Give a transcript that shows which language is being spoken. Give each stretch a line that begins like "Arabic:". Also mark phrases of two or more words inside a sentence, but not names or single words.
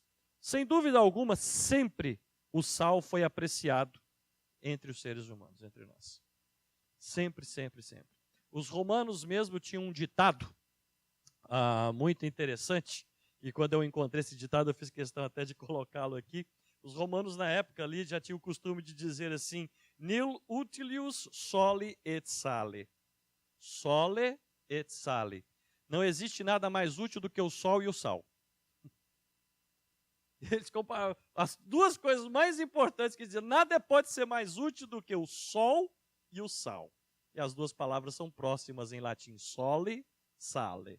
Portuguese: Sem dúvida alguma, sempre o sal foi apreciado entre os seres humanos, entre nós. Sempre, sempre, sempre. Os romanos mesmo tinham um ditado muito interessante, e quando eu encontrei esse ditado eu fiz questão até de colocá-lo aqui. Os romanos na época ali já tinham o costume de dizer assim,
Latin: nil utilius soli et sale. Sole et sale.
Portuguese: Não existe nada mais útil do que o sol e o sal. Eles comparam as duas coisas mais importantes que dizem, nada pode ser mais útil do que o sol e o sal. E as duas palavras são próximas em latim,
Latin: sole, sale.